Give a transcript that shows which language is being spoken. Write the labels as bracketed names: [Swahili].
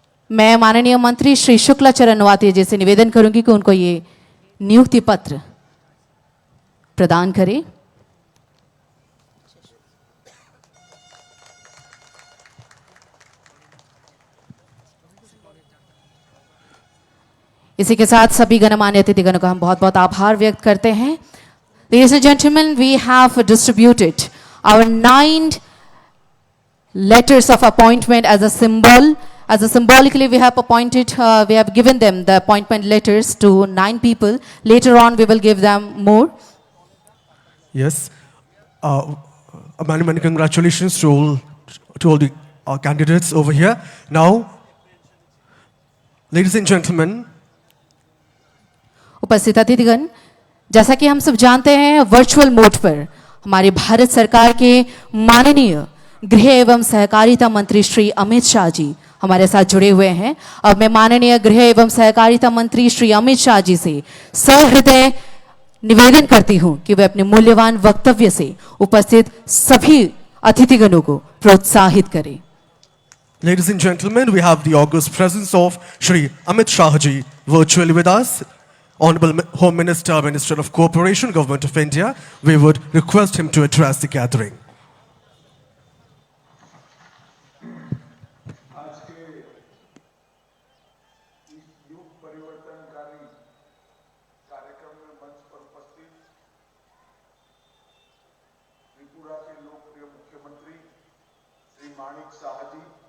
[Hindi] मैं माननीय मंत्री श्री शुक्लाचरण नवातिया जी से निवेदन करूंगी कि उनको ये नियुक्ति पत्र प्रदान करें। इसी के साथ सभी गणमान्य अतिथिगणों का हम बहुत बहुत आभार व्यक्त करते हैं। [English] Ladies and gentlemen, we have distributed our 9 letters of appointment as a symbol. As a symbolically, we have appointed, we have given them the appointment letters to 9 people. Later on, we will give them more. Yes. Many, many congratulations to all the candidates over here. Now, ladies and gentlemen, [Hindi] उपस्थित अतिथिगण, जैसा कि हम सब जानते हैं virtual mode पर हमारे भारत सरकार के माननीय गृह एवं सहकारिता मंत्री श्री अमित शाह जी हमारे साथ जुड़े हुए हैं। अब मैं माननीय गृह एवं सहकारिता मंत्री श्री अमित शाह जी से सहृदय निवेदन करती हूं कि वे अपने मूल्यवान वक्तव्य से उपस्थित सभी अतिथिगणों को प्रोत्साहित करें। [English] ladies and gentlemen, we have the august presence of Shri Amit Shah ji virtually with us. Honorable Home Minister, Minister of Cooperation, Government of India, we would request him to address the gathering. [Hindi] आज के इस युग परिवर्तनकारी कार्यक्रम में मंच पर उपस्थित त्रिपुरा के लोकप्रिय मुख्यमंत्री श्री माणिक शाह जी,